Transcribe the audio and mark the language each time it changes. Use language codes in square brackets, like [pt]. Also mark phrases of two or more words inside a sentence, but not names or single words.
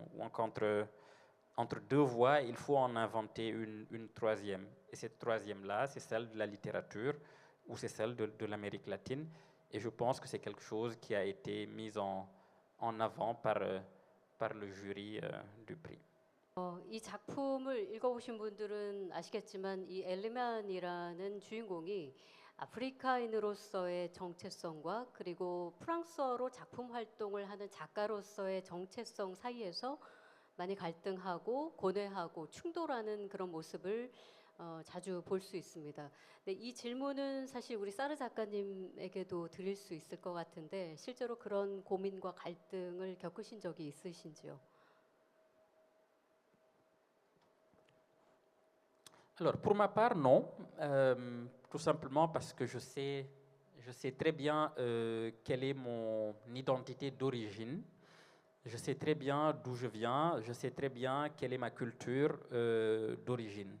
[fr] Ou entre deux voies, il faut en inventer une troisième. Et cette troisième-là, c'est celle de la littérature ou c'est celle de l'Amérique latine. Et je pense que c'est quelque chose qui a été mis en avant par le jury du prix. [ko] 이 작품을 읽어보신 분들은 아시겠지만 이 엘리만이라는 주인공이 아프리카인으로서의 정체성과 그리고 프랑스어로 작품 활동을 하는 작가로서의 정체성 사이에서 많이 갈등하고 고뇌하고 충돌하는 그런 모습을 자주 볼 수 있습니다. 네, 이 질문은 사실 우리 사르 작가님에게도 드릴 수 있을 것 같은데 실제로 그런 고민과 갈등을 겪으신 적이 있으신지요? [fr] Alors, pour ma part, non. Tout simplement parce que je sais très bien quelle est mon identité d'origine. Je sais très bien d'où je viens. Je sais très bien quelle est ma culture d'origine.